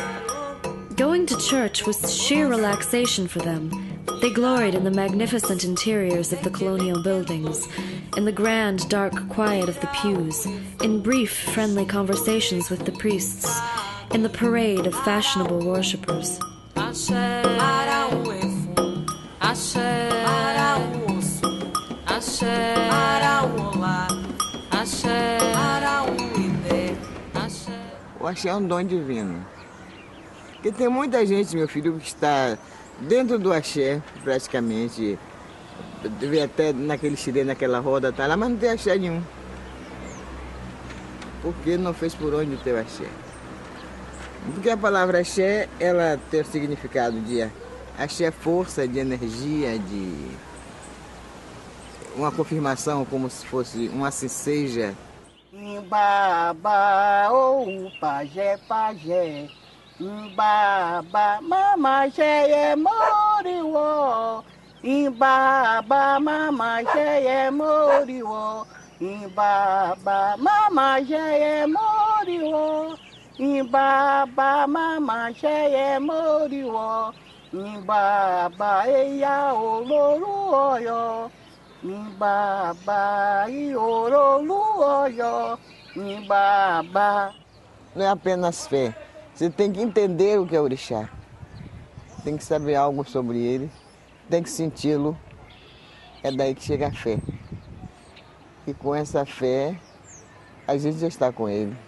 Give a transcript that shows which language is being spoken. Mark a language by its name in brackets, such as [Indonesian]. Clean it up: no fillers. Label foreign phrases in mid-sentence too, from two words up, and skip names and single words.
[English] Going to church was sheer relaxation for them. They gloried in the magnificent interiors of the colonial buildings, in the grand, dark quiet of the pews, in brief, friendly conversations with the priests, in the parade of fashionable worshippers. [Portuguese] O axé é um dom divino. Porque tem muita gente, meu filho, que está dentro do axé, praticamente, vê até naquele xirê, naquela roda, tá lá, mas não tem axé nenhum. Porque não fez por onde ter o axé. Porque a palavra axé, ela tem o significado de axé, força, de energia, de uma confirmação, como se fosse um assim seja. [Yoruba] Baba, oh, pajé, pajé. Baba, mama, é moriwo. Baba, mama, é moriwo. Baba, mama, é moriwo. Baba, mama, é moriwo. Baba, eia, oloru, oyo. Baba, oloru, oyo. Baba. [Portuguese] Não é apenas fé. Você tem que entender o que é orixá. Tem que saber algo sobre ele, tem que senti-lo. É daí que chega a fé. E com essa fé, a gente já está com ele.